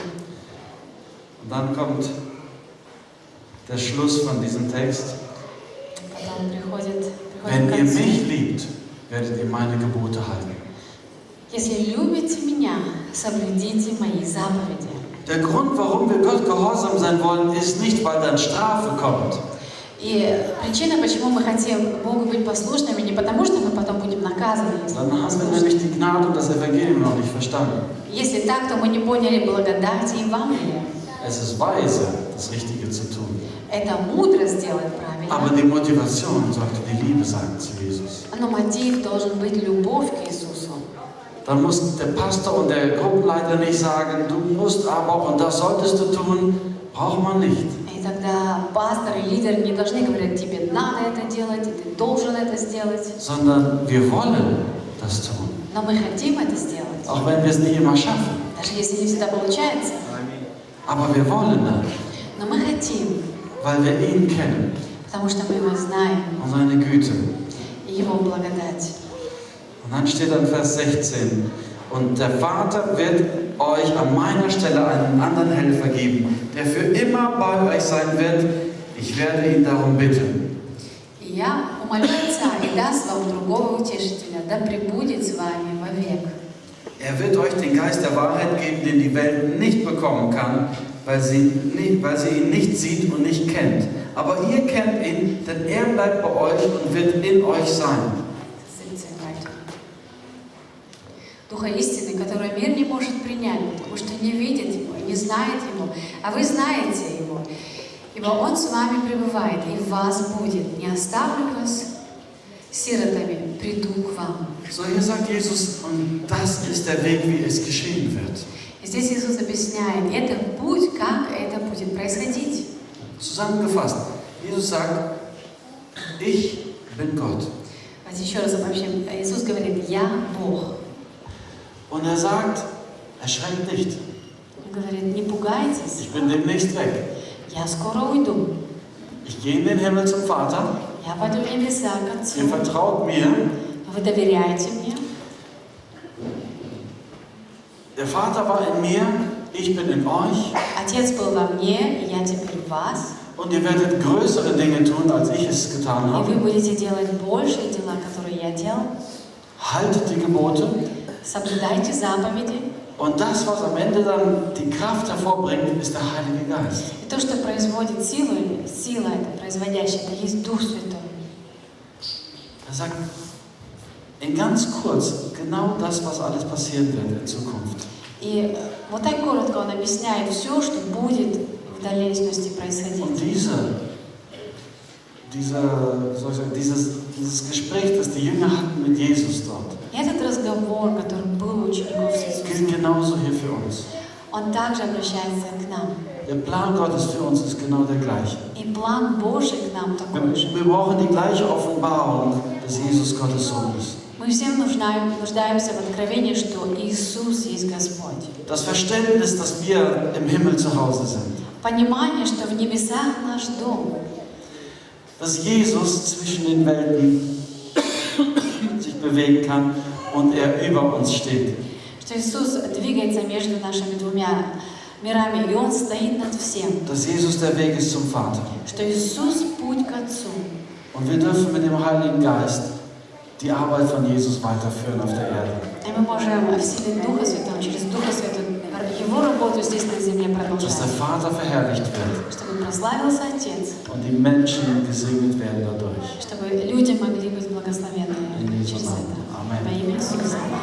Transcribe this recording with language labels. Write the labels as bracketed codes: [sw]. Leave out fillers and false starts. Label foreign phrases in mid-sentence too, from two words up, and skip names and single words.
[de] Und dann kommt der Schluss von diesem Text. [ru] Потом приходит [de] Wenn [ru] к [de] ihr [ru] концу. [de] mich liebt, werdet ihr meine Gebote halten. [ru] Если любите меня, соблюдите мои заповеди. [de] Der Grund, warum wir Gott gehorsam sein wollen, ist nicht, weil dann Strafe kommt, [ru] И причина, почему мы хотим Богу быть послушными, не потому, что мы потом будем наказаны, если [de] dann [ru] мы [de] haben wir [ru] послушны. [de] nämlich die Gnade und das Evangelium noch nicht verstanden. [ru] Если так, то мы не поняли благодати и Евангелия. [de] Es ist weise, das Richtige zu tun. [ru] Это мудро сделать [de] Aber [ru] правильно, [de] die Motivation sollte die Liebe sein zu Jesus. [ru] но мотив должен быть любовь к Иисусу. [de] Dann muss der Pastor und der Gruppenleiter nicht sagen, du musst aber und das solltest du tun, braucht man nicht. [ru] И тогда пастор и лидер не должны говорить, тебе надо это делать, и ты должен это сделать. [de] Sondern wir wollen das tun. [ru] Но мы хотим это сделать, [de] Auch wenn wir es nicht immer schaffen. [ru] даже если не всегда получается. [de] Aber wir wollen das, [ru] Но мы хотим, [de] weil wir ihn kennen [ru] потому что мы Его знаем, [de] und seine Güte. [ru] и Его благодать. [de] Und dann steht dann Vers 16, und der Vater wird euch an meiner Stelle einen anderen Helfer geben, der für immer bei euch sein wird. Ich werde ihn darum bitten. [ru] И я умолю Отца и даст вам другого утешителя, да пребудет с вами вовек. [de] Er wird euch den Geist der Wahrheit geben, den die Welt nicht bekommen kann, weil sie ihn nicht sieht und nicht kennt. Aber ihr kennt ihn, denn er bleibt bei euch und wird in euch sein. [ru] Духа истины, который мир не может принять, потому что не видит Его, не знает Его, а вы знаете Его. Ибо Он с вами пребывает и в вас будет. Не оставлю вас сиротами, приду к вам. [de] So, hier sagt Jesus, und das ist der Weg, wie es geschehen wird. [ru] И здесь Иисус объясняет, это путь, как это будет происходить. [de] Zusammengefasst, Jesus sagt, ich bin Gott. [ru] Давайте еще раз обобщим. Иисус говорит, я Бог. [de] Und er sagt, erschreckt nicht, [ru] Он говорит, не пугайтесь, [de] ich bin demnächst weg. [ru] я скоро уйду. [de] Ich gehe in den Himmel zum Vater, [ru] Я пойду в небеса к Отцу. [de] ihr vertraut mir. [ru] Вы доверяете мне. [de] Der Vater war in mir, ich bin in euch. [ru] Отец был во мне, и я теперь в вас. [de] Und ihr werdet größere Dinge tun, als ich es getan [ru] И [de] habe. [ru] вы будете делать большие дела, которые я делал. [de] Haltet die Gebote. [ru] Соблюдайте заповеди. [de] Und das, was am Ende dann die Kraft hervorbringt, ist der Heilige Geist. [ru] И то, что производит силу, сила это производящая, это есть Дух Святой. [de] Er sagt, in ganz kurz, genau das, was alles passieren wird in Zukunft. [ru] И вот так коротко он объясняет все, что будет в дальнейшности происходить. [de] Und dieses Gespräch, das die Jünger hatten mit Jesus dort, [ru] И этот разговор, который был у учеников с [de] gilt [ru] Иисусом, [de] genauso hier für uns. [ru] он также обращается к нам. [de] Der Plan Gottes für uns ist genau der gleiche. [ru] И план Божий к нам такой же. [de] Wir brauchen die gleiche Offenbarung, dass Jesus Gottes Sohn ist. [ru] Мы все нуждаемся в откровении, что Иисус есть Господь. [de] Das Verständnis, dass wir im Himmel zu Hause sind. [ru] Понимание, что в небесах наш дом. [de] Dass Jesus zwischen den Welten sich bewegen kann und er über uns steht. [ru] Что Иисус двигается между нашими двумя мирами, и Он стоит над всем. [de] Dass Jesus der Weg ist zum Vater. [ru] Что Иисус путь к Отцу. [de] Und wir dürfen mit dem Heiligen Geist die Arbeit von Jesus weiterführen auf der Erde. [ru] И мы можем в силе Духа Святого, через Духа Святого, Его работу здесь на земле [de] Dass der [ru] продолжать. [de] Vater verherrlicht wird [ru] Чтобы прославился Отец. [de] und die Menschen gesegnet werden dadurch. [ru] Чтобы люди могли быть благословенны [de] In Jesu [ru] через [de] Namen. [ru] это. [de] Amen. [ru] Во имя Иисуса.